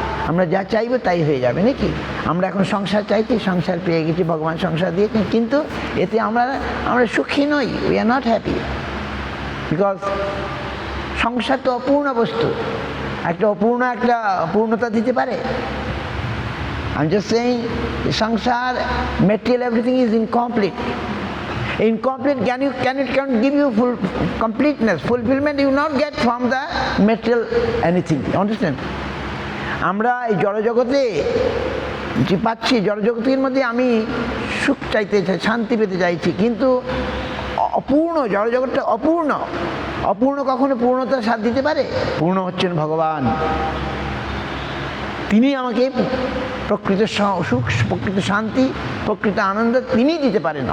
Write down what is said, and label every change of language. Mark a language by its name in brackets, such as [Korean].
[Bangla] আমরা যা চাইবো তাই হয়ে যাবে নাকি? আমরা এখন সংসার চাইছি, সংসার পেয়ে গেছি, ভগবান সংসার দিয়েছেন, কিন্তু এতে আমরা সুখী নই, [English] we are not happy, [Bangla] because সংসার তো অপূর্ণ বস্তু, একটা পূর্ণতা দিতে পারে। [English] I'm just saying, সংসার, material, everything is incomplete. Incomplete cannot give you full completeness, fulfillment you will not get from the material anything. You understand? [Bangla] আমরা এই জড়জগতে যে পাচ্ছি, জড়জগতের মধ্যে আমি সুখ চাইতে চাই, শান্তি পেতে চাইছি, কিন্তু অপূর্ণ, জড়জগৎটা অপূর্ণ কখনো পূর্ণতার স্বাদ দিতে পারে? পূর্ণ হচ্ছেন ভগবান, তিনি আমাকে প্রকৃত সুখ, প্রকৃত শান্তি, প্রকৃত আনন্দ তিনি দিতে পারেন।